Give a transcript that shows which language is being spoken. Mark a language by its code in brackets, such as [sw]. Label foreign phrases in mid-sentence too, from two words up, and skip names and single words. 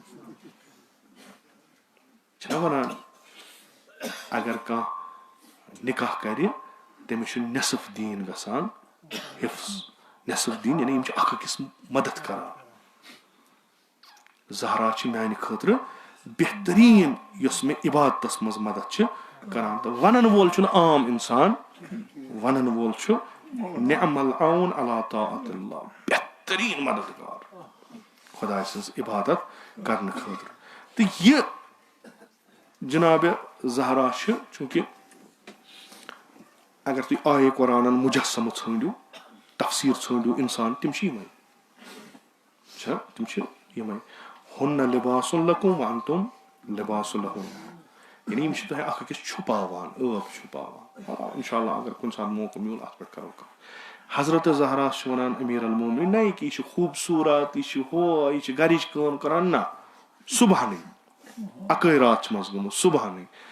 [ks] چھِنہ ونان اگر کانٛہہ نکاح کرِ تٔمِس چھُ نٮ۪صف دیٖن گژھان حفظ نٮ۪صف دیٖن یعنی یِم چھِ اکھ أکِس مدد کران زہرا چھِ میانہِ خٲطرٕ بہتریٖن یۄس مےٚ عبادتس منٛز مدد چھِ کران تہٕ ونن وول چھُنہٕ عام اِنسان ونن وول چھُ [ar] نعم العون علی طاعت اللہ [ks] بہتریٖن مددگار خۄداے سٕنٛز عبادت کرنہٕ خٲطرٕ تہٕ یہِ جناب زہرا چھِ چوٗنٛکہِ اگر تُہۍ آیے قرآنن مُجسمہٕ ژھٲنٛڈِو تفسیٖر ژھٲنٛڈِو اِنسان تِم چھِ یِمے چھا تِم چھِ یِمے [ar] ہُنَّ لِباسٌ لَکُم وَأَنتُم لِباسٌ لَہُنَّ [ks] یعنی یِم چھِ تۄہہِ اکھ أکِس چھُپاوان ٲب چھُپاوان [ar] انشاء اللہ [ks] اگر کُنہِ ساتہٕ موقعہٕ میوٗل اتھ پٮ۪ٹھ کرو کتھ حضرت زہراہس چھِ ونان [ar] أمیٖر المومنین [ks] نہ کہِ یہِ چھُ خوٗبصوٗرت یہِ چھُ ہُہ یہِ چھِ گرِچ کٲم کران نہ صبحنٕے اکٲے رات چھِ منٛز گٔمٕژ صبحنٕے